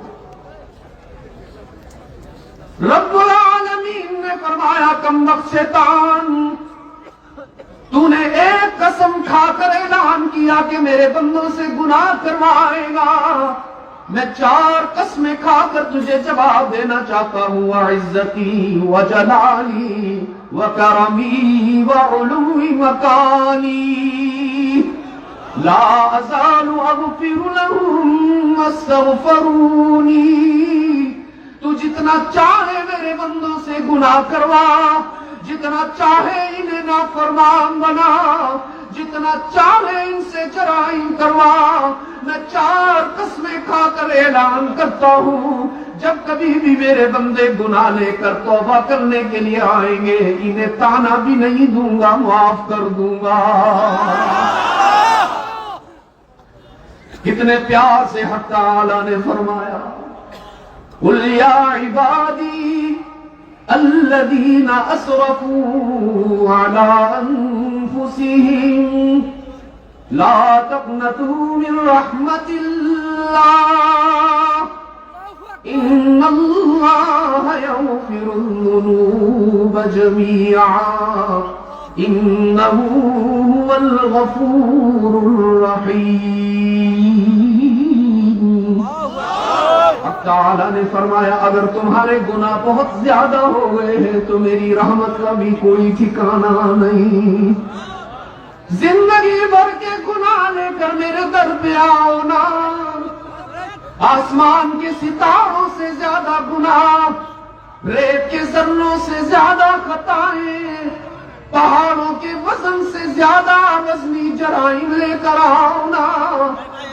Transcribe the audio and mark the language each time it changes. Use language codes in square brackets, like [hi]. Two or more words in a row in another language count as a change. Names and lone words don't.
[ur] ربّ العالمین نے فرمایا کم وقت شیطان، تو نے ایک قسم کھاکر اعلان کیا کہ میرے بندوں سے گناہ کروائے گا، میں 4 قسمیں کھاکر تجھے جواب دینا چاہتا ہوں. [ar] عزتي و جلالي و كرمي و علو مكاني لا أزال أغفر لهم واستغفروني. [ur] تو جتنا چاہے میرے بندوں سے گناہ کروا، جتنا چاہے انہیں نافرمان بنا، جتنا چاہے ان سے جرائم کروا، میں 4 قسمیں کھاکر اعلان کرتا ہوں، جب کبھی بھی میرے بندے گناہ لےکر توبہ کرنے کے لیے آئیں گے، انہیں طعنہ بھی نہیں دوں گا، معاف کر دوں گا. کتنے پیار سے حق تعالیٰ نے فرمایا [ar] قل يا عبادي الذين أسرفوا على أنفسهم لا تقنطوا من رحمة الله إن الله يغفر الذنوب جميعا إنه هو الغفور الرحيم. [ur] تعالیٰ نے فرمایا اگر تمہارے گناہ بہت زیادہ ہو گئے ہیں تو میری رحمت کا بھی کوئی ٹھکانا نہیں. زندگی بھر کے گناہ لےکر میرے در پہ آؤ نا، آسمان کے ستاروں سے زیادہ گناہ، ریت کے ذروں سے زیادہ خطائیں، پہاڑوں کے وزن سے زیادہ وزنی جرائم لےکر آؤ نا.